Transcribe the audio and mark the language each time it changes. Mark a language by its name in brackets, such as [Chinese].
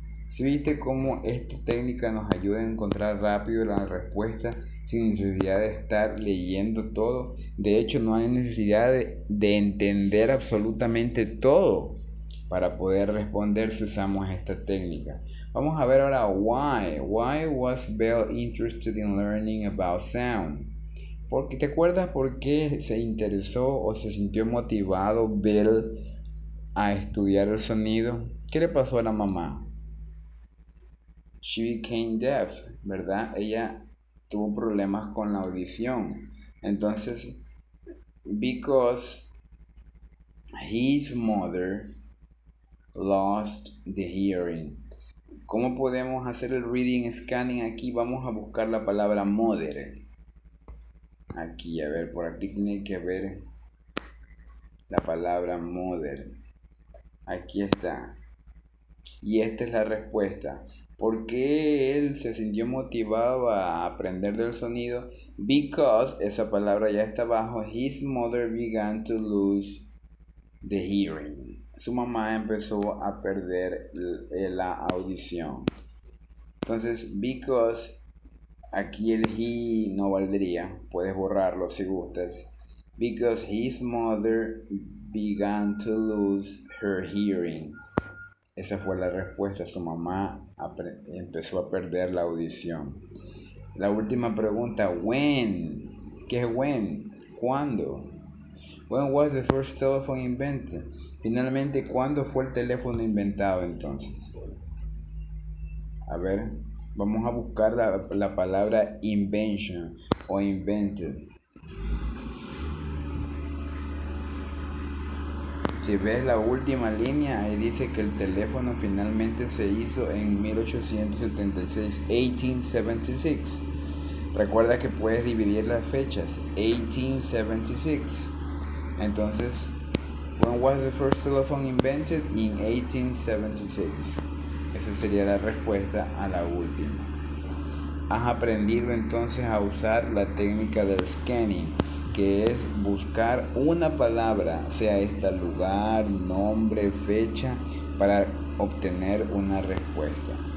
[Spanish] ¿Sí viste cómo esta técnica nos ayuda a encontrar rápido la respuesta sin necesidad de estar leyendo todo? De hecho, no hay necesidad de entender absolutamente todo para poder responder si usamos esta técnica. Vamos a ver ahora why. [English] Why was Bell interested in learning about sound? [Spanish] Porque, ¿te acuerdas por qué se interesó o se sintió motivado Bell a estudiar el sonido? ¿Qué le pasó a la mamá? [English] She became deaf, [Spanish] ¿verdad? Ella tuvo problemas con la audición. [English] Entonces, because his mother lost the hearing. [Spanish] ¿Cómo podemos hacer el reading scanning aquí? Vamos a buscar la palabra mother. Aquí, a ver, por aquí tiene que haber la palabra mother. Aquí está. Y esta es la respuesta. ¿Por qué él se sintió motivado a aprender del sonido? [English] Because, [Spanish] esa palabra ya está abajo, [English] his mother began to lose the hearing. [Spanish] Su mamá empezó a perder la audición. Entonces, because, aquí el he no valdría. Puedes borrarlo si gustas. [English] Because his mother began to lose her hearing. [Spanish] Esa fue la respuesta. Su mamá empezó a perder la audición. La última pregunta, when? ¿Qué es when? ¿Cuándo? [English] When was the first telephone invented? [Spanish] Finalmente, ¿cuándo fue el teléfono inventado entonces? A ver, vamos a buscar la palabra invention o invented. Si ves la última línea, ahí dice que el teléfono finalmente se hizo en 1876, 1876. Recuerda que puedes dividir las fechas, 1876. [English] Entonces, when was the first telephone invented? In 1876. [Spanish] Esa sería la respuesta a la última. Has aprendido entonces a usar la técnica del scanning, que es buscar una palabra, sea esta lugar, nombre, fecha, para obtener una respuesta.